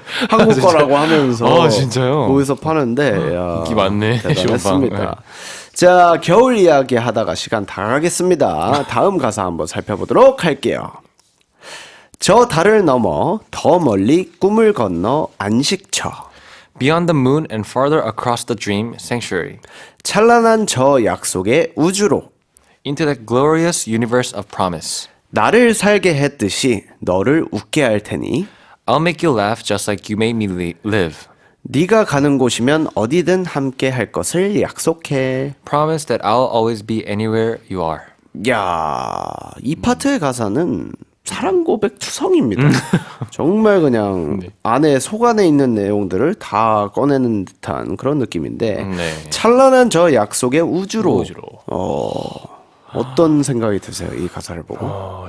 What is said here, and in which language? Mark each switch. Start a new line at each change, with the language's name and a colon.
Korean: 한국 거라고 하면서 진짜요? 거기서 파는데 야, 인기 많네, 10원 빵. 대단했습니다. 자, 겨울 이야기 하다가 시간 다 가겠습니다. 다음 가사 한번 살펴보도록 할게요. 저 달을 넘어 더 멀리 꿈을 건너 안식처.
English: Beyond the moon and farther across the dream sanctuary.
Korean: 찬란한 저 약속의 우주로
English: Into that glorious universe of promise.
Korean: 나를 살게 했듯이 너를 웃게 할 테니
English: I'll make you laugh just like you made me live.
Korean: 네가 가는 곳이면 어디든 함께 할 것을 약속해.
English: Promise that I'll always be anywhere you are.
Korean: 야, 이 파트의 가사는 사랑 고백 투성입니다. 정말 그냥 안에 속 안에 있는 내용들을 다 꺼내는 듯한 그런 느낌인데 네. 찬란한 저 약속의 우주로. 우주로. 어떤 생각이 드세요? 이 가사를 보고.